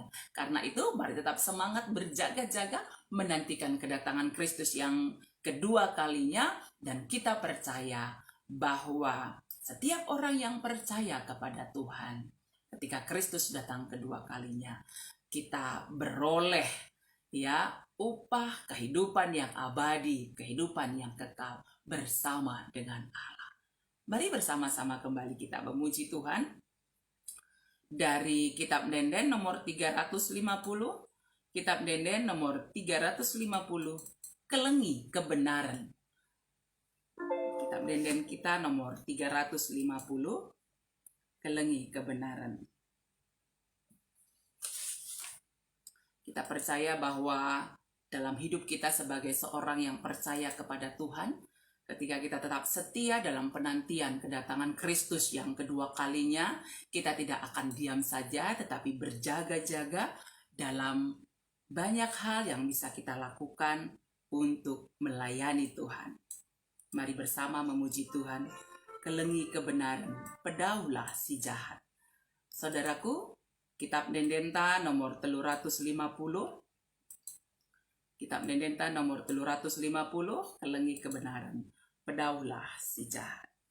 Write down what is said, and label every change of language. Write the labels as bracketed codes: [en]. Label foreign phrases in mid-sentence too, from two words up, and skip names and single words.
[id] Karena itu mari tetap semangat berjaga-jaga menantikan kedatangan Kristus yang kedua kalinya, dan kita percaya bahwa setiap orang yang percaya kepada Tuhan, ketika Kristus datang kedua kalinya, kita beroleh ya, upah kehidupan yang abadi, kehidupan yang kekal bersama dengan Allah. Mari bersama-sama kembali kita memuji Tuhan. Dari Kitab Denden nomor 350, Kitab Denden nomor 350, Kelengi Kebenaran. Kitab Denden kita nomor 350, Kelengi Kebenaran. Kita percaya bahwa dalam hidup kita sebagai seorang yang percaya kepada Tuhan, ketika kita tetap setia dalam penantian kedatangan Kristus yang kedua kalinya, kita tidak akan diam saja, tetapi berjaga-jaga dalam banyak hal yang bisa kita lakukan untuk melayani Tuhan. Mari bersama memuji Tuhan. Kelengi kebenaran, pedaulah si jahat. Saudaraku, Kitab Dendenta nomor 350, Kitab Dendenta nomor 350, Kelengi Kebenaran, pedaulah si jahat.